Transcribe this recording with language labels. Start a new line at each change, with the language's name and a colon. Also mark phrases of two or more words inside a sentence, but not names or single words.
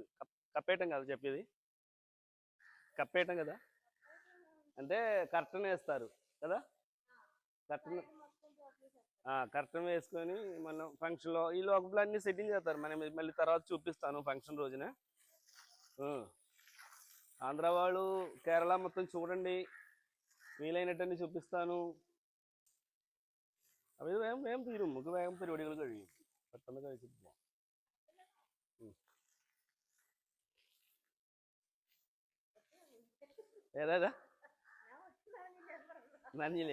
Telugu: కప్పేయటం కదా చెప్పేది, కప్పేయటం కదా అంటే కర్టన్ వేస్తారు కదా, కర్టన్ కర్టన్ వేసుకొని మనం ఫంక్షన్లో ఈ లోపల అన్ని సెట్టింగ్ చేస్తారు. మనం మళ్ళీ తర్వాత చూపిస్తాను ఫంక్షన్ రోజున. ആന്ധ്ര వాళ్ళు കേരള മൊത്തം చూడండి, വീലൈനട്ടന്നെ చూపిస్తాను.
Malayalam: അപ്പോൾ ഇത് വേഗം വേഗം തീരും, നമുക്ക് വേഗം പരിപാടികൾ കഴിയും, പെട്ടെന്ന് കഴിച്ചിട്ട് പോവാം. ഏതാ നനഞ്ഞില്ലേ?